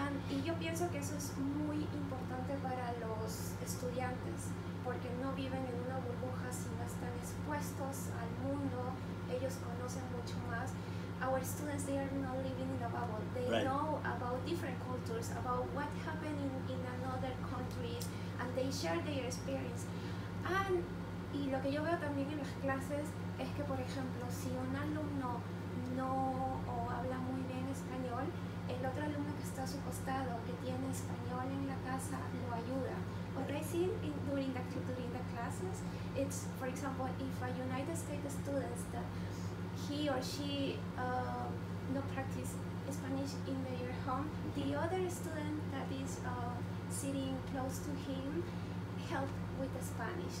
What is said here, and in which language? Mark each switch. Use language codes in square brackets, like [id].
[es] Y yo pienso que eso es muy importante para los estudiantes, porque no viven en una burbuja, sino están expuestos al mundo, ellos conocen mucho más. [en] Our students, they are not living in a bubble. They know about different cultures, about what happened in another countries, and they share their experience. [es] Y lo que yo veo también en las clases es que, por ejemplo, si un alumno no habla muy bien español, el otro alumno que está a su costado, que tiene español en la casa, lo ayuda. [en] What I see during the classes, it's, for example, if a United States student that he or she no practice Spanish in their home, the other student that is sitting close to him help with the Spanish.